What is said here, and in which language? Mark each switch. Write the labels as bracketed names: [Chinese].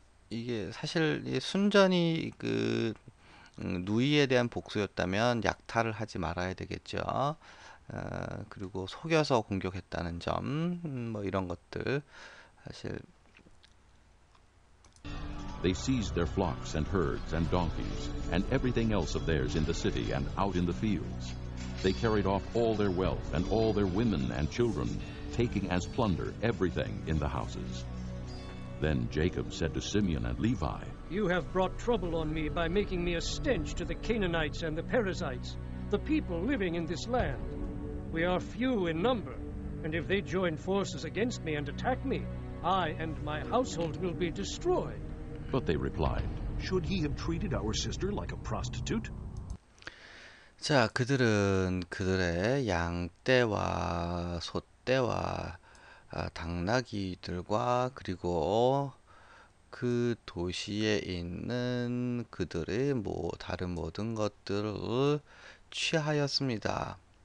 [Korean] 이게 사실 이 순전히 누이에 대한 복수였다면 약탈을 하지 말아야 되겠죠. 그리고 속여서 공격했다는 점, 뭐 이런 것들 사실 [English] They seized their flocks and herds and donkeys and everything else of theirs in the city and out in the fields. They carried off all their wealth and all their women and children, taking as plunder everything in the houses. Then Jacob said to Simeon and Levi, You have brought trouble on me by making me a stench to the Canaanites and the Perizzites, the people living in this land. We are few in number, and if they join forces against me and attack me, I and my household will be destroyed. but they replied, Should he have treated our sister like a prostitute? [Korean] 자, 그들은 그들의 양떼와 소떼와 당나귀들과 그리고 그 도시에 있는 그들의 다른 모든 것들을 취하였습니다.